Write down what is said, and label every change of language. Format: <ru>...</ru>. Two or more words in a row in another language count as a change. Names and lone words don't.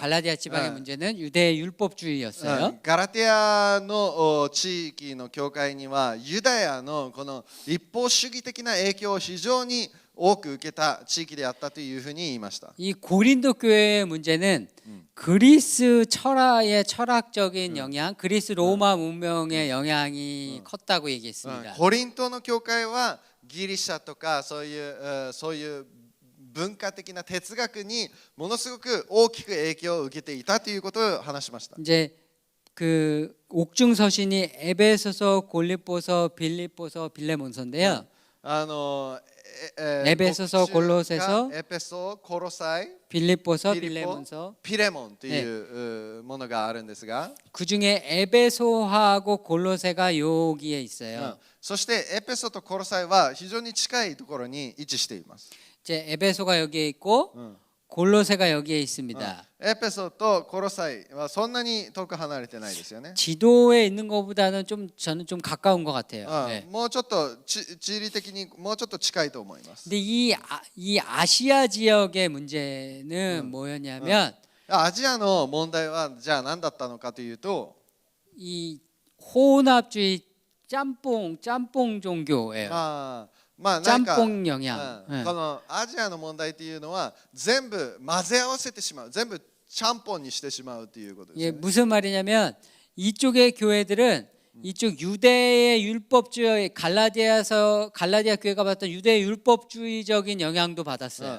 <ko>갈라디아 지방의 문제는 유대 율법주의였어요.</ko> <ja>ガラテヤの地域の教会にはユダヤのこの立法主義的な影響を非常に多く受けた地域であったというふうに言いました。</ja> <ko>이 고린도 교회의 문제는 그리스 철학의 철학적인 영향, 그리스 로마 문명의 영향이 컸다고 얘기했습니다.</ko> <ja>コリントの教会はギリシャとかそういう文化的な哲学にものすごく大きく影響を受けていたということを話しました。</ja> <ko>이제 그 옥중서신이 에베소서, 골립보서, 빌립보서, 빌레몬서인데요. 에베소서, 골로새서,</ko> <ja>エペソ、コロサイ、</ja> <ko>빌립보서, 빌립보, 빌레몬서.</ko> <ja>ピレモンというものがあるんですが、</ja> <ko>그 중에 에베소하고 골로새가 여기에 있어요.</ko> <ja>そしてエペソとコロサイは非常に近いところに位置しています。</ja> <ko>이제 에베소가 여기에 있고 골로새가 여기에 있습니다.</ko> <ja>エペソとコロサイはそんなに遠く離れてないですよね。</ja> <ko>지도에 있는 것보다는 저는 좀 가까운 것 같아요. 네.</ko> <ja>もうちょっと地理的にもうちょっと近いと思います。</ja> <ko>근데 이 아시아 지역의 문제는 뭐였냐면</ko> <ja>アジアの問題はじゃあ何だったのかというと、</ja> <ko>이 혼합주의 짬뽕 종교예요.</ko> <ja>まあなんか</ja> <ko>짬뽕 영향.</ko> <ja>このアジアの問題というのは全部混ぜ合わせてしまう、全部ちゃんぽんにしてしまうということです、</ja> <ko>이게</ko> <ja>ね。</ja> <ko>무슨 말이냐면 이쪽의 교회들은 이쪽 유대의 율법주의 갈라디아 교회가 받았던 유대의 율법주의적인 영향도 받았어요.</ko>